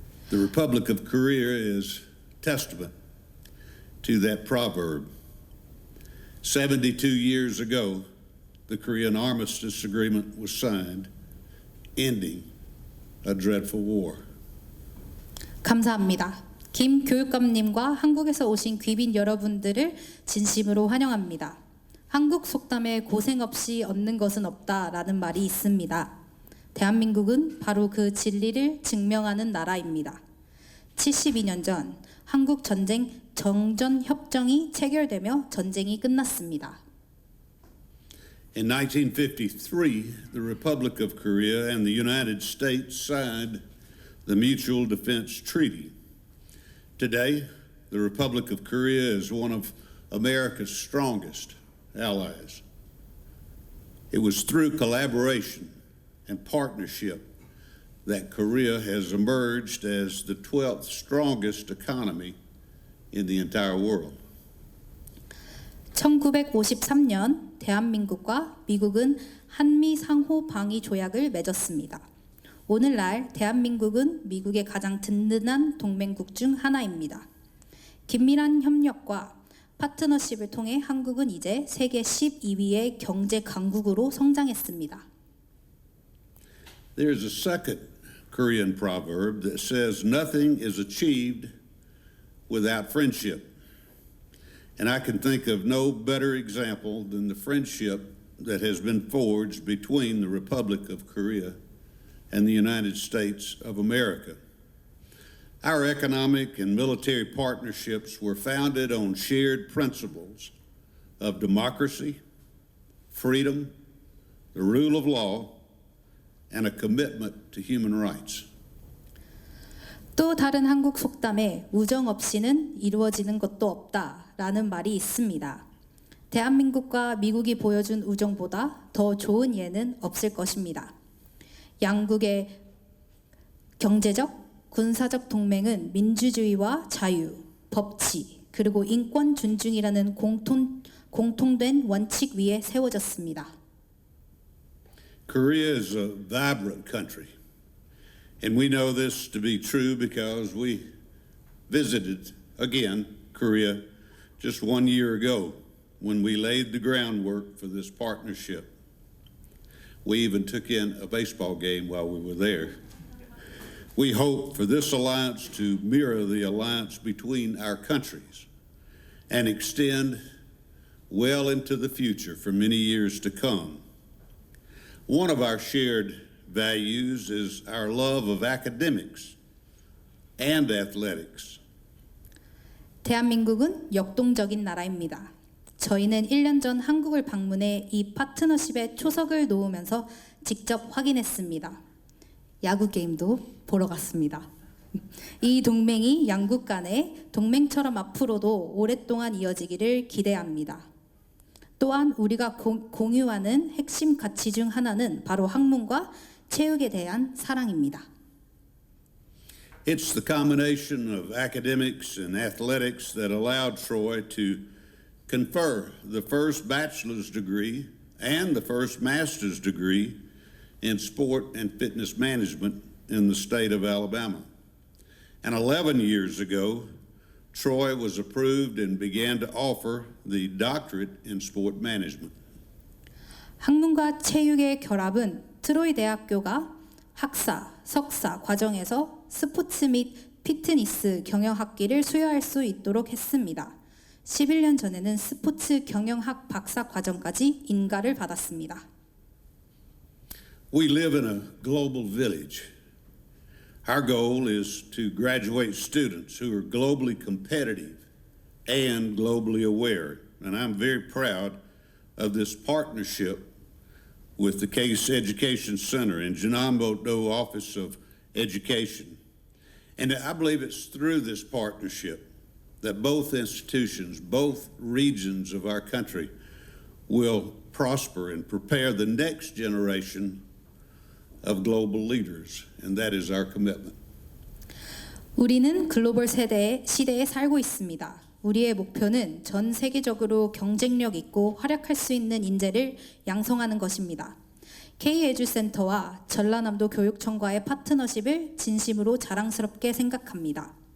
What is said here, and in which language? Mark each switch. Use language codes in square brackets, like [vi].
[en] The Republic of Korea is testament to that proverb. 72 years ago, the Korean Armistice Agreement was signed, ending a dreadful war. [ko] 감사합니다. 김 교육감님과 한국에서 오신 귀빈 여러분들을 진심으로 환영합니다. 한국 속담에 고생 없이 얻는 것은 없다라는 말이 있습니다. 대한민국은 바로 그 진리를 증명하는 나라입니다. 72년 전 한국 전쟁 정전 협정이 체결되며 전쟁이 끝났습니다. [en] In 1953, the Republic of Korea and the United States signed the Mutual Defense Treaty. Today, the Republic of Korea is one of America's strongest allies. It was through collaboration and partnership that Korea has emerged as the 12th strongest economy in the entire world. [ko] 1953년 대한민국과 미국은 한미 상호 방위 조약을 맺었습니다. 오늘날 대한민국은 미국의 가장 든든한 동맹국 중 하나입니다. 긴밀한 협력과 파트너십을 통해 한국은 이제 세계 12위의 경제 강국으로 성장했습니다. [en] There's a second Korean proverb that says nothing is achieved without friendship. And I can think of no better example than the friendship that has been forged between the Republic of Korea and the United States of America. Our economic and military partnerships were founded on shared principles of democracy, freedom, the rule of law, and a commitment to human rights. [ko] 또 다른 한국 속담에 우정 없이는 이루어지는 것도 없다라는 말이 있습니다. 대한민국과 미국이 보여준 우정보다 더 좋은 예는 없을 것입니다. 양국의 경제적, 군사적 동맹은 민주주의와 자유, 법치, 그리고 인권 존중이라는 공통된 원칙 위에 세워졌습니다. [en] Korea is a vibrant country, and we know this to be true because we visited again Korea just 1 year ago when we laid the groundwork for this partnership. We even took in a baseball game while we were there. We hope for this alliance to mirror the alliance between our countries and extend well into the future for many years to come. One of our shared values is our love of academics and athletics. [ko] 대한민국은 역동적인 나라입니다. 저희는 1년 전 한국을 방문해 이 파트너십에 초석을 놓으면서 직접 확인했습니다. 야구 게임도 보러 갔습니다. 이 동맹이 양국 간의 동맹처럼 앞으로도 오랫동안 이어지기를 기대합니다. 또한 우리가 공유하는 핵심 가치 중 하나는 바로 학문과 체육에 대한 사랑입니다. [en] It's the combination of academics and athletics that allowed Troy to confer the first bachelor's degree and the first master's degree in sport and fitness management in the state of Alabama. And 11 years ago, Troy was approved and began to offer the doctorate in sport management. [ko] 학문과 체육의 결합은 트로이 대학교가 학사, 석사 과정에서 스포츠 및 피트니스 경영학기를 수여할 수 있도록 했습니다. 11년 전에는 스포츠 경영학 박사 과정까지 인가를 받았습니다. [en] We live in a global village. Our goal is to graduate students who are globally competitive and globally aware. And I'm very proud of this partnership with the Case Education Center and Jeonnam Glocal Office of Education. And I believe it's through this partnership that both institutions, both regions of our country will prosper and prepare the next generation of global leaders, and that is our commitment. [ko] 우리는 글로벌 시대에 살고 있습니다. 우리의 목표는 전 세계적으로 경쟁력 있고 활약할 수 있는 인재를 양성하는 것입니다. K-EDU Center와 전라남도 교육청과의 파트너십을 진심으로 자랑스럽게 생각합니다.